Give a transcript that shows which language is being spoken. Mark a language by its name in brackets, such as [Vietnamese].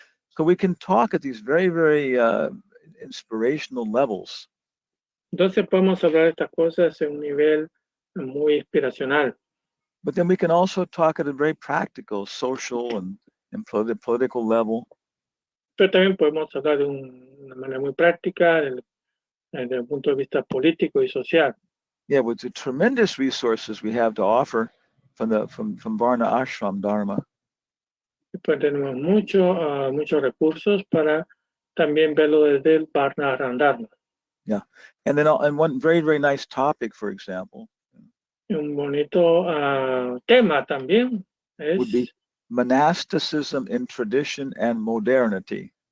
[English] So we can talk at these very, very inspirational levels. [Spanish] Entonces podemos hablar de estas cosas en un nivel muy inspiracional. [English] But then we can also talk at a very practical, social, and political level. [Spanish] Pero también podemos hablar de una manera muy práctica, desde el punto de vista político y social. [English] Yeah, with the tremendous resources we have to offer from Varna Ashram Dharma. [Spanish] Y pues tenemos muchos recursos para también verlo desde el Varna Ashram Dharma. [English] Yeah, and then and one very, very nice topic, for example, [Spanish] Un bonito tema también [English] would be [Spanish] es [English] monasticism in tradition and modernity.